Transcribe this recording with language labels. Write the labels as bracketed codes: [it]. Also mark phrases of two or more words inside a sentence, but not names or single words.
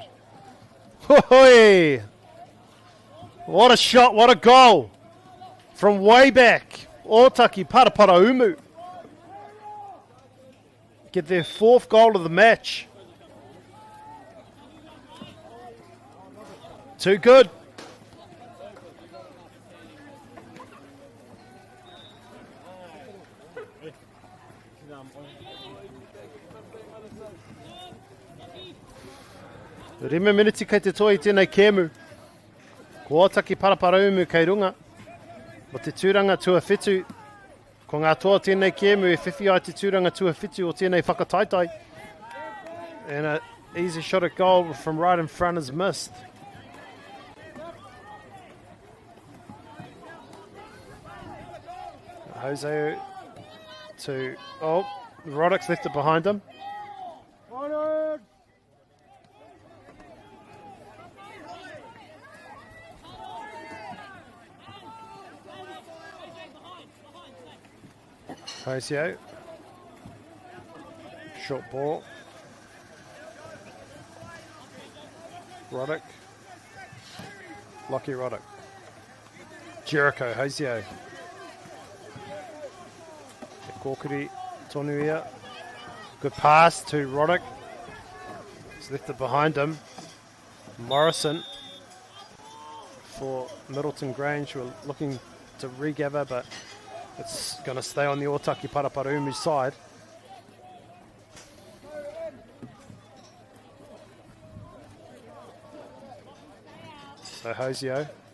[en] Hoi! What a shot, what a goal. From way back. Otaki Paraparaumu. Get their 4th goal of the match. Too good. [mi] Rima miniti kei te toi tēnei kēmu. Ko Otaki Paraparaumu kei runga. Mo te tūranga tuawhitu. Ko ngā toa tēnei kēmu e whiwhi ai te tūranga tuawhitu o tēnei whakataitai. [en] And an easy shot at goal from right in front is missed. Jose to... Oh, Roddick's left it behind him. Jose. Short ball. Roddick. Lucky Roddick. Jericho, Jose. [mi] Kōkiri, tonu ia. [en] Good pass to Roddick. He's left it behind him. Morrison for Middleton Grange. We're looking to regather, but it's going to stay on the Otaki Paraparaumu side. So Hosio.